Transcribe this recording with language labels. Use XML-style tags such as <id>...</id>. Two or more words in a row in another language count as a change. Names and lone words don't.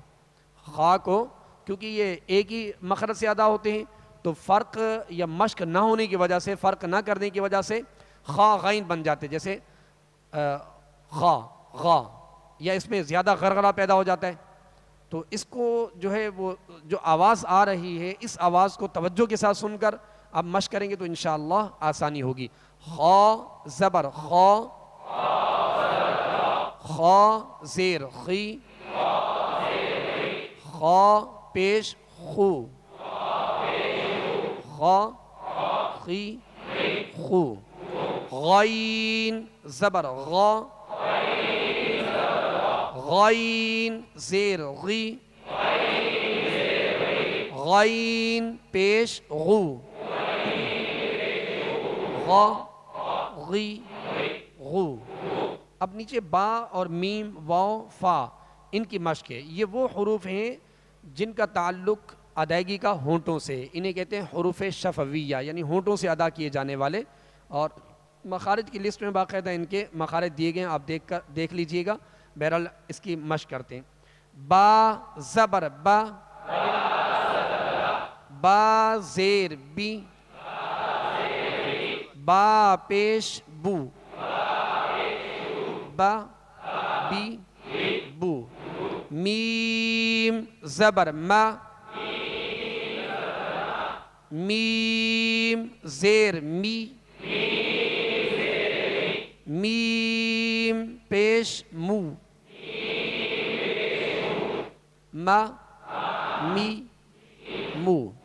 <ur>خا کو کیونکہ یہ ایک ہی مخرج سے ادا ہوتے ہیں تو فرق یا مشق نہ ہونے کی وجہ سے, فرق نہ کرنے کی وجہ سے خا غین بن جاتے, جیسے خا غا, یا اس میں زیادہ غرغرہ پیدا ہو جاتا ہے. تو اس کو جو ہے وہ جو آواز آ رہی ہے اس آواز کو توجہ کے ساتھ سن کر اب مشق کریں گے تو انشاءاللہ آسانی ہوگی. خا زبر خا, خا زیر خی, خا پیش خو, خا خی خو. غین زبر غا, غین زیر غی, غین پیش غو, غا غی غو. اب نیچے با اور میم واو فا ان کی مشق ہے. یہ وہ حروف ہیں جن کا تعلق ادائیگی کا ہونٹوں سے, انہیں کہتے ہیں حروف شفویہ, یعنی ہونٹوں سے ادا کیے جانے والے. اور مخارج کی لسٹ میں باقاعدہ ان کے مخارج دیے گئے ہیں, آپ دیکھ لیجئے گا. بہرحال اس کی مشق کرتے ہیں. با زبر با, با زیر بی, با پیش بو, با بی بو. میم زبر ما, میم زیر می, میم پیش مو, ما می مو.</ur>